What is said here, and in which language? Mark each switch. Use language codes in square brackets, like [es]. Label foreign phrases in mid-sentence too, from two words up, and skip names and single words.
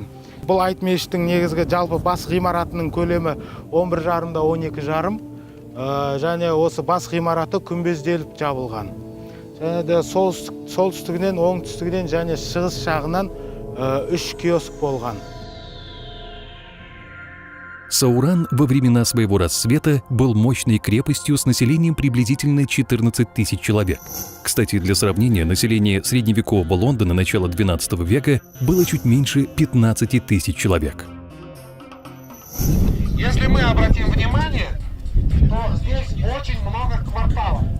[kk] Бұл айт мешіттің негізгі жалпы бас ғимаратының көлемі 11,5-да 12,5, және осы бас ғимараты күмбезделіп жабылған. Және де солтүстігінен, оңтүстігінен және шығыс жағынан 3 киоск болған. [ru] Сауран во времена своего расцвета был мощной крепостью с населением приблизительно 14 тысяч человек. Кстати, для сравнения, население средневекового Лондона начала XII века было чуть меньше 15 тысяч человек. Если мы обратим внимание, то здесь очень много кварталов.